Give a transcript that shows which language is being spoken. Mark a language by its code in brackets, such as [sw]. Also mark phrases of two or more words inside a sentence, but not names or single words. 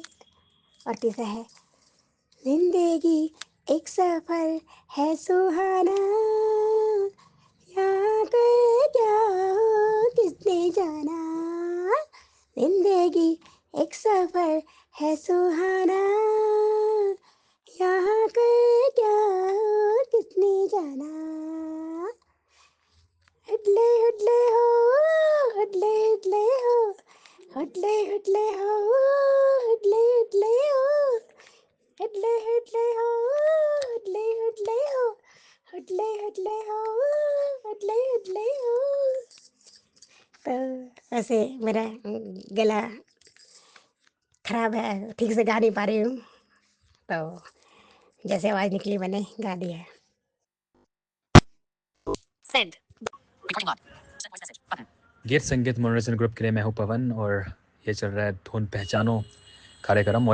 [hi] और तीसरा है, जिंदगी एक सफर है सुहाना, यहाँ कर क्या हो किसने जाना। जिंदगी एक सफर है सुहाना, यहाँ कर क्या हो किसने जाना। हुडले हुडले हो, हुडले हुडले हो, हुडले हुडले हो, हुडले हुडले हो, हुडले हुडले हो, हुडले हुडले हो, हुडले हुडले हो, हुडले हुडले हो। तो ऐसे मेरा गला खराब है, ठीक से गा नहीं पा रही हूँ, तो जैसे आवाज़ निकली मैंने गा दिया है। गीत संगीत मनोरंजन ग्रुप के लिए मैं हूं पवन और ये चल रहा है धुन पहचानो कार्यक्रम।